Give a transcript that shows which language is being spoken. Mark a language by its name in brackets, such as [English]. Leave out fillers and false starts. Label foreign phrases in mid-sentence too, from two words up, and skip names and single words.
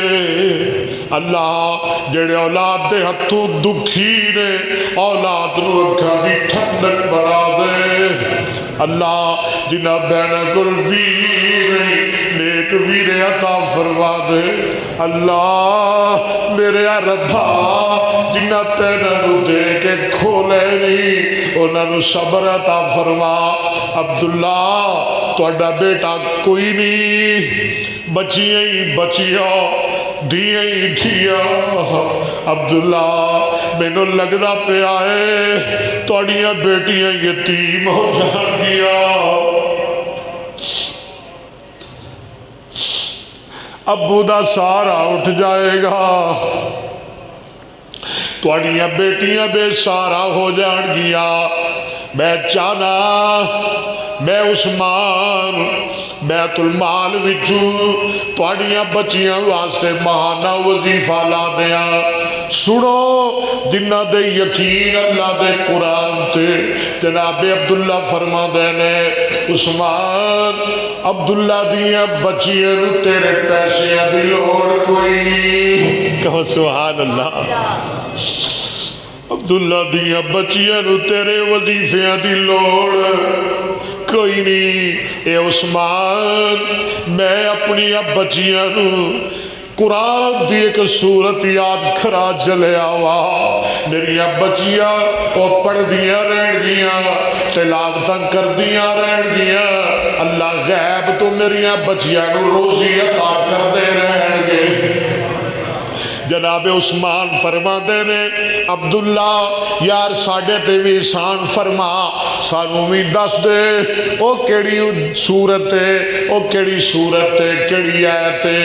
[Punjabi] اللہ جڑے اولاد دے ہتھوں دکھی نے اولاد نو اکھاں دی ٹھنڈک بنا دے اللہ جنہ بہن کول ویر نیک ویر عطا فرما دے اللہ میرے ربا جنہ پہنوں نو دے کے کھولے نہیں انہاں نو صبر عطا فرما عبداللہ تہاڈا بیٹا کوئی نہیں بچیاں ہی بچیاں دھیاں ہی دھیاں عبداللہ مینوں لگدا پیا ہے تہاڈیاں بیٹیاں یتیم ہو جان گیا ابو دا سارا اٹھ جائے گا تہاڈیاں بیٹیاں بے سارا ہو جان گیا میں چاہنا میں عثمان بیت المال وچوں تہاڈیاں بچیاں واسطے ماہانہ وظیفہ لا دیاں سنو جنہ دے یقین اللہ دے قرآن تے جناب عبداللہ فرما دے نے عثمان عبداللہ دیاں بچیاں نو تیرے پیسے دی لوڑ کوئی نہیں کہو [Arabic] سبحان اللہ [Punjabi] عبداللہ دیاں بچیاں نو تیرے وظیفیاں دی لوڑ کوئی نہیں اے عثمان میں اپنی بچیاں نو قرآن دی ایک صورت یاد کرا چلے آوا میری بچیاں وہ پڑھ دیاں رہن گیاں تلاوتاں کر دیاں رہن گیاں اللہ غیب تو میری بچیاں نو روزی عطا کر دے رہن گے جناب عثمان فرما دے نے عبداللہ یار ساڑھے تے بھی احسان فرما سانو بھی دس دے او کیڑی صورت ہے او کیڑی صورت ہے کیڑی آیت ہے